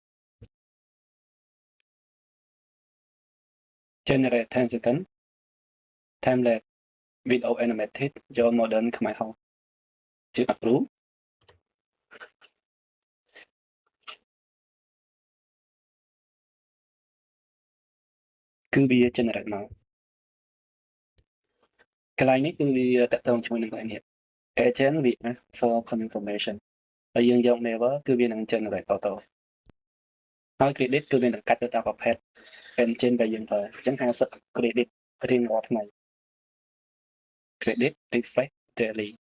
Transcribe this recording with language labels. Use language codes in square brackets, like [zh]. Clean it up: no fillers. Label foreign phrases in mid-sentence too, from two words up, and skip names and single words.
[en] generate 10 second time lapse video animated យក modern ខ្មែរហោជា approve [km] គឺវា generate មកកន្លែងនេះគឺវាតកតងជាមួយនឹងកន្លែងនេះ [en] agent react for confirmation [km] ហើយយើងយក never គឺវានឹង [en] generate auto [km] ហើយ credit គឺវានឹងកាត់ទៅតាមប្រភេទ engine ដែលយើងប្រើអញ្ចឹង50 credit រៀងរាល់ថ្ងៃ [en] credit refresh daily